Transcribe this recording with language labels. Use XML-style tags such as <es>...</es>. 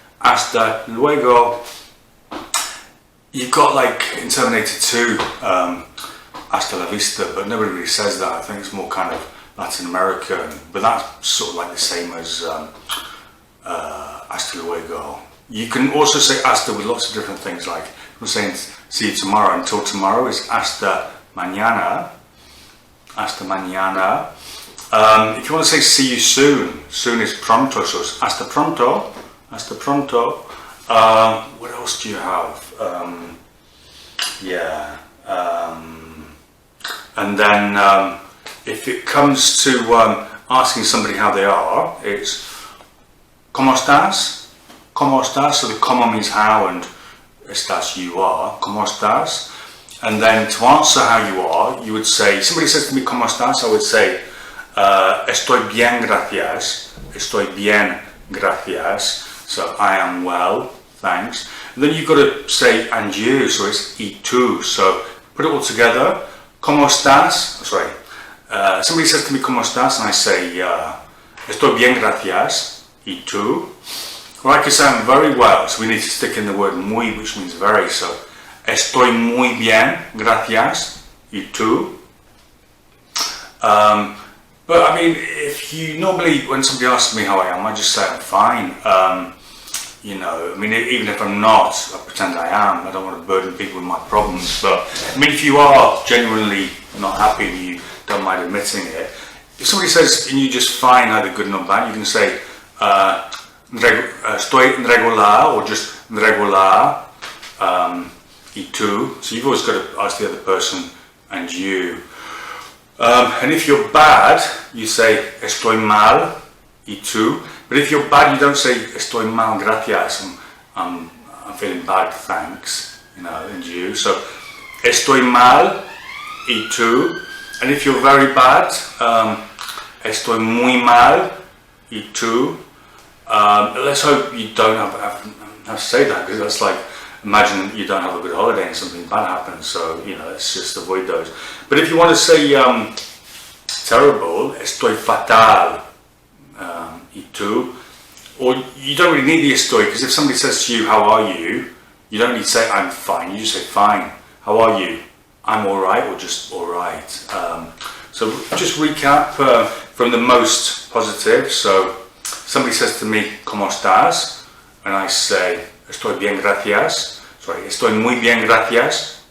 <es>Hasta luego.</es> <en>You've got like in Terminator 2,</en> <es>hasta la vista,</es> <en>but nobody really says that. I think it's more kind of Latin American, but that's sort of like the same as</en> <es>hasta luego.</es> <en>You can also say hasta with lots of different things, like we're saying see you tomorrow. Until tomorrow is</en> <es>hasta mañana. Hasta mañana.</es> <en>If you want to say see you soon, soon is pronto, so it's</en> <es>hasta pronto. Hasta pronto.</es> <en>What else do you have? And then if it comes to asking somebody how they are, it's</en> <es>¿Cómo estás? ¿Cómo estás?</es> <en>So the ¿cómo means how and estás you are.</en> <es>¿Cómo estás?</es> <en>And then to answer how you are, you would say, somebody says to me</en> <es>¿Cómo estás?</es> <en>I would say</en> <es>estoy bien, gracias. Estoy bien, gracias.</es> <en>So I am well, thanks. And then you've got to say and you, so it's</en> <es>y tú.</es> <en>So put it all together.</en> <es>¿Cómo estás?</es> <en>Sorry. Somebody says to me</en> <es>¿Cómo estás?</es> <en>And I say</en> <es>estoy bien, gracias. ¿Y tú?</es> <en>Or I could say I'm very well. So we need to stick in the word muy, which means very.</en> <es>So estoy muy bien, gracias. ¿Y tú?</es> <en>But I mean, if you normally, when somebody asks me how I am, I just say I'm fine. You know, I mean, even if I'm not, I pretend I am. I don't want to burden people with my problems. But I mean, if you are genuinely not happy and you don't mind admitting it, if somebody says and you just fine, either good or bad, you can say</en> <es>estoy regular</es> <en>or just regular.</en> <es>Y tú.</es> <en>So you've always got to ask the other person and you. And if you're bad, you say</en> <es>estoy mal. Y tú.</es> <en>But if you're bad, you don't say</en> <es>estoy mal, gracias.</es> <en>I'm feeling bad, thanks. You know, and you.</en> <es>So estoy mal. Y tú.</es> <en>And if you're very bad,</en> <es>estoy muy mal. Y tú.</es> <en>Let's hope you don't have to say that, because that's like, imagine you don't have a good holiday and something bad happens. So, you know, let's just avoid those. But if you want to say terrible,</en> <es>estoy fatal. Y tú.</es> <en>Or you don't really need the estoy, because if somebody says to you, how are you? You don't need to say I'm fine, you just say fine. How are you? I'm alright, or just alright. So just recap from the most positive. So somebody says to me,</en> <es>¿Cómo estás?</es> <en>And I say,</en> <es>estoy bien, gracias. Sorry, estoy muy bien, gracias.</es>